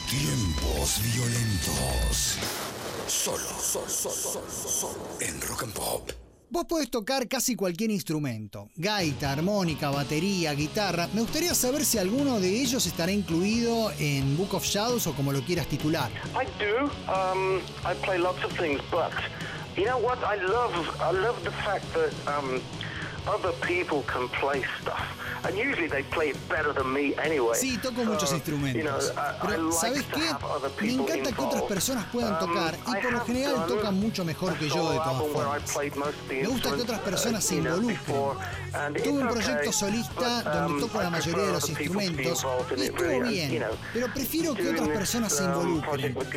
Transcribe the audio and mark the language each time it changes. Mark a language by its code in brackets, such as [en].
[es] Tiempos violentos. Solo. En Rock and Pop. Vos podés tocar casi cualquier instrumento: gaita, armónica, batería, guitarra. Me gustaría saber si alguno de ellos estará incluido en Book of Shadows o como lo quieras titular. [en] I do. I play lots of things, but you know what? I love the fact that other people can play stuff. And usually they play it better than me anyway. [es] Sí, toco muchos instrumentos. Pero, ¿sabes qué? Me encanta que otras personas puedan tocar, y por lo general tocan mucho mejor que yo, de todas formas. Me gusta que otras personas se involucren. Tuve un proyecto solista donde toco la mayoría de los instrumentos, y estuvo bien, pero prefiero que otras personas se involucren.